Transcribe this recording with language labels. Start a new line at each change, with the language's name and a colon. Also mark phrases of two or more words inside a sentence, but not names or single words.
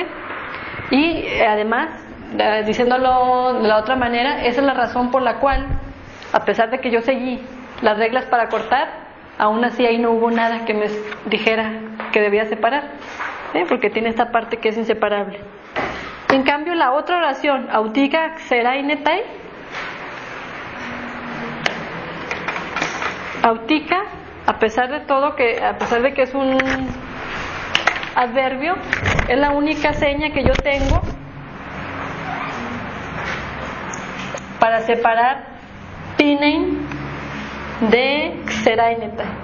Spanish: Y además, diciéndolo de la otra manera, esa es la razón por la cual, a pesar de que yo seguí las reglas para cortar, aún así ahí no hubo nada que me dijera que debía separar, ¿sí? Porque tiene esta parte que es inseparable. En cambio, la otra oración,
Greek: αὐτίκα ξηραίνεται, αὐτίκα,
Spanish: a pesar de todo, a pesar de que es un adverbio, es la única seña que yo tengo para separar Pinein de xerainetai.